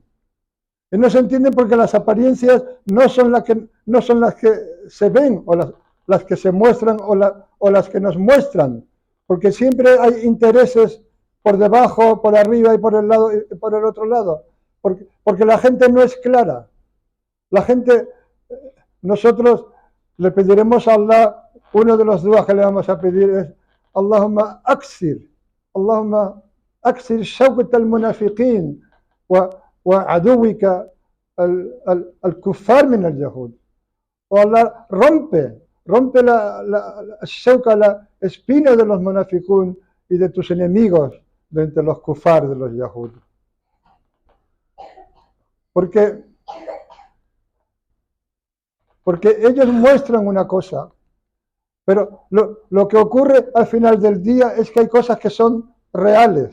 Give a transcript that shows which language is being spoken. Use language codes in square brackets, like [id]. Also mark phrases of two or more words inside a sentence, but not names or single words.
[es] Y no se entienden porque las apariencias no son las que se ven o las que se muestran o las que nos muestran. Porque siempre hay intereses por debajo, por arriba y por el lado y por el otro lado. Porque la gente no es clara. La gente, nosotros le pediremos a Allah, uno de los duas que le vamos a pedir es [ar] اللهم اكسر شوكة المنافقين وعدوك الكفار من اليهود. [en] O Allah, [es] rompe la shauka, la espina de los munafiqun y de tus enemigos de entre los kufar de los yahud. Porque ellos muestran una cosa, pero lo que ocurre al final del día es que hay cosas que son reales.